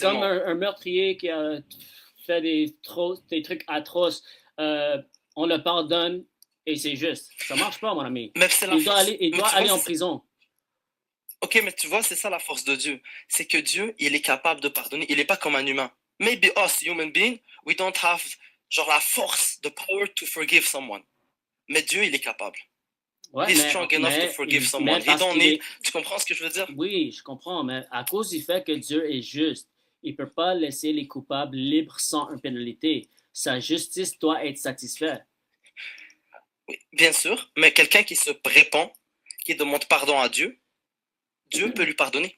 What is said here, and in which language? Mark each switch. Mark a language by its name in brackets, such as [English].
[French] C'est comme un meurtrier qui a fait des trucs atroces. On le pardonne et c'est juste. Ça marche pas, mon ami. Mais il doit aller en prison. Ok, mais tu vois, c'est ça la force de Dieu. C'est que Dieu, il est capable de pardonner. Il n'est pas comme un humain. [English] Maybe us, human beings, we don't have [French] genre la force, [English] the power to forgive someone. [French] Mais Dieu, il est capable. Ouais, [English] He's strong enough to forgive someone. [French] Tu comprends ce que je veux dire? Oui, je comprends, mais à cause du fait que Dieu est juste, il ne peut pas laisser les coupables libres sans une pénalité. Sa justice doit être satisfaite. Oui, bien sûr, mais quelqu'un qui se répand, qui demande pardon à Dieu, Dieu peut lui pardonner.